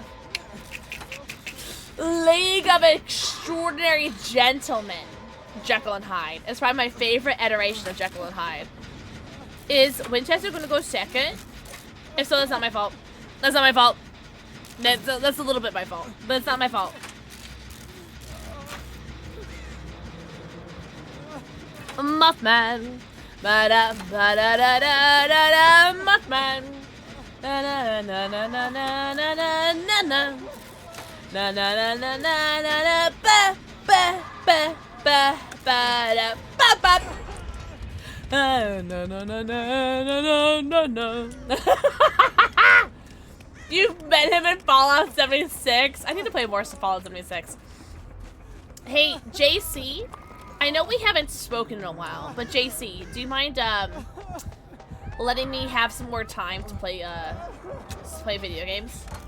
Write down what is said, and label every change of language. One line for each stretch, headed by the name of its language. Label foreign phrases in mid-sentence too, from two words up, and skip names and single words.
English: League of Extraordinary Gentlemen. Jekyll and Hyde. It's probably my favorite iteration of Jekyll and Hyde. Is Winchester gonna go second? If so, that's not my fault. That's not my fault. That's a little bit my fault, but it's not my fault. Muffman. Ba-da, ba-da-da-da-da-da, Muffman. Na-na-na-na-na-na-na-na-na. Na-na-na-na-na-na-na, ba-ba-ba-ba-ba-da-ba-ba. Na-na-na-na-na-na-na-na. You've met him in Fallout 76? I need to play more Fallout 76. Hey, JC, I know we haven't spoken in a while, but JC, do you mind letting me have some more time to play video games?